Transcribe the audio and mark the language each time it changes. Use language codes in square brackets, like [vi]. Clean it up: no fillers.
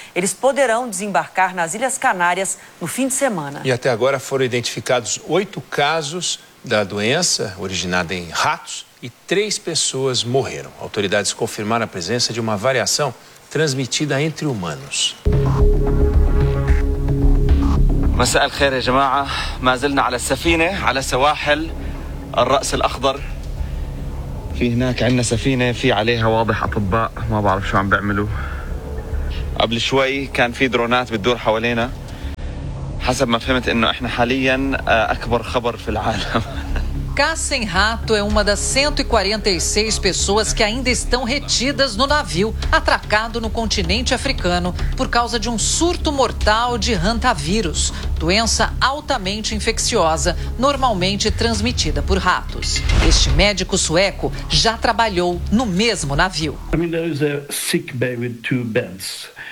[pt] Eles poderão desembarcar nas Ilhas Canárias no fim de semana. E até agora foram identificados 8 casos da doença originada em ratos. E 3 pessoas morreram. Autoridades confirmaram a presença de uma variação transmitida entre humanos. [ar] مساء الخير يا جماعة. ما زلنا على السفينة على سواحل الرأس الأخضر. في هناك عندنا سفينة في عليها واضح أطباء ما بعرف شو عم بيعملوا. قبل شوي كان في درونات بتدور حوالينا. حسب ما فهمت إنه إحنا حالياً أكبر خبر في العالم. [pt] Cassem Rato é uma das 146 pessoas que ainda estão retidas no navio atracado no continente africano por causa de um surto mortal de hantavírus, doença altamente infecciosa, normalmente transmitida por ratos. Este médico sueco já trabalhou no mesmo navio. [en] I mean, there is a sick bay with 2 beds.